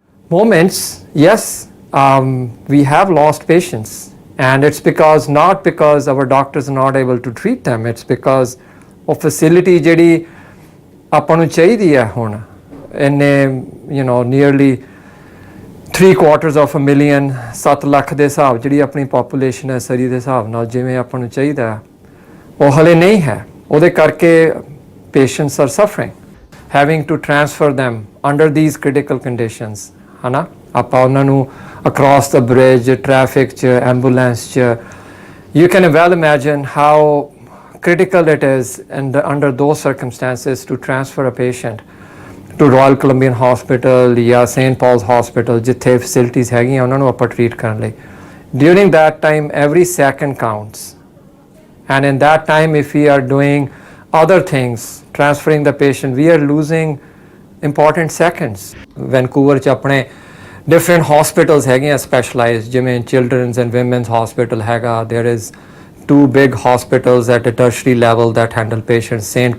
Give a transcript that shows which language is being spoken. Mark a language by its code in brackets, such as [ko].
[en] Moments, yes, we have lost patients, and it's not because our doctors are not able to treat them, it's because of facility [pa] ਜਿਹੜੀ ਆਪਾਂ ਨੂੰ ਚਾਹੀਦੀ ਹੈ ਹੁਣ ਇੰਨੇ [en] nearly 3/4 million [pa] 7 lakh ਦੇ ਹਿਸਾਬ ਜਿਹੜੀ ਆਪਣੀ ਪੋਪੂਲੇਸ਼ਨ ਹੈ ਸਰੀ ਦੇ ਹਿਸਾਬ ਨਾਲ ਜਿਵੇਂ ਆਪਾਂ ਨੂੰ ਚਾਹੀਦਾ ਉਹ ਹਲੇ ਨਹੀਂ ਹੈ। ਉਹਦੇ ਕਰਕੇ [en] patients are suffering, having to transfer them under these critical conditions, [pa] ਹੈ ਨਾ। ਆਪਾਂ ਉਹਨਾਂ ਨੂੰ [en] across the bridge, traffic 'ਚ, ambulance 'ਚ, you can well imagine how critical it is and under those circumstances to transfer a patient to Royal Columbian Hospital ਜਾਂ St. [pa] Paul's Hospital ਜਿੱਥੇ facilities ਹੈਗੀਆਂ ਉਹਨਾਂ ਨੂੰ ਆਪਾਂ treat ਕਰਨ ਲਈ। [en] During that time every second counts, and in that time if we are doing other things, transferring the patient, we are losing important seconds. Vancouver [pa] 'ਚ ਆਪਣੇ [en] different hospitals [pa] ਹੈਗੇ ਆ [en] specialized, [pa] ਜਿਵੇਂ [en] children's and women's hospital [pa] ਹੈਗਾ, [en] there is 2 big hospitals at a tertiary level that handle patients, St.